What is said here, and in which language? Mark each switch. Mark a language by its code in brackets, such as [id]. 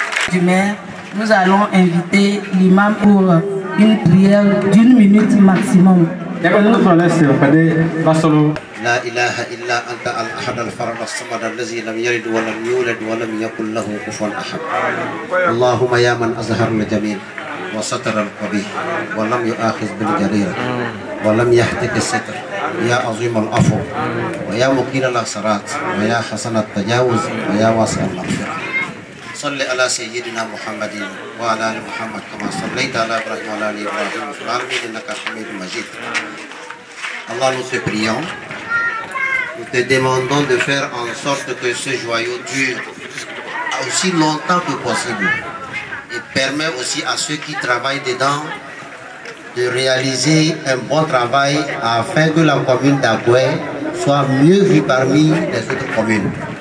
[fr] Du maire, nous allons inviter l'imam pour une prière d'1 minute maximum. [ar] لا إله إلا أنت الأحد الفرد الصمد الذي لم يلد ولم يولد ولم يكن له كفوا أحد. اللهم يا من أظهر الجميل وستر القبيح ولم يؤاخذ بالجريرة ولم يهتك الستر، يا عظيم العفو ويا مقيل العثرات ويا حسن التجاوز ويا واسع المغفرة. صل على سيدنا محمد وعلى آل محمد كما صليت على إبراهيم وعلى آل إبراهيم في العالمين إنك حميد مجيد. [fr] Allah, nous te prions, nous te demandons de faire en sorte que ce joyau dure aussi longtemps que possible et permet aussi à ceux qui travaillent dedans de réaliser un bon travail afin que la commune d'Agoué soit mieux vue parmi les autres communes.